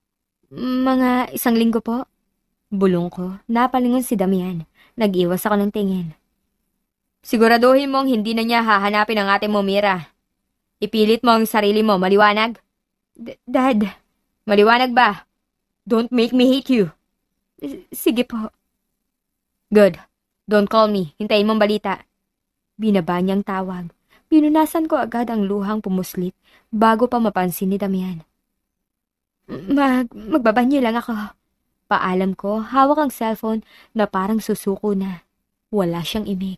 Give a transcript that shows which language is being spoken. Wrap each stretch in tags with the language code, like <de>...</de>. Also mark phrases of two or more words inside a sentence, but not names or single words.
<tl>Mga 1 linggo po. Bulong ko, napalingon si Damian. Nag-iwas ako ng tingin. Siguraduhin mong hindi na niya hahanapin ang ate mo, Mira. Ipilit mo ang sarili mo, maliwanag? Dad. Maliwanag ba?</tl> <en>Don't make me hate you.</en> <tl>Sige po.</tl> <en>Good. Don't call me.</en> <tl>Hintayin mong balita. Binaba niyang tawag. Pinunasan ko agad ang luhang pumuslit bago pa mapansin ni Damian. Magbabanyo lang ako. Paalam ko, hawak ang cellphone na parang susuko na. Wala siyang imik.</tl>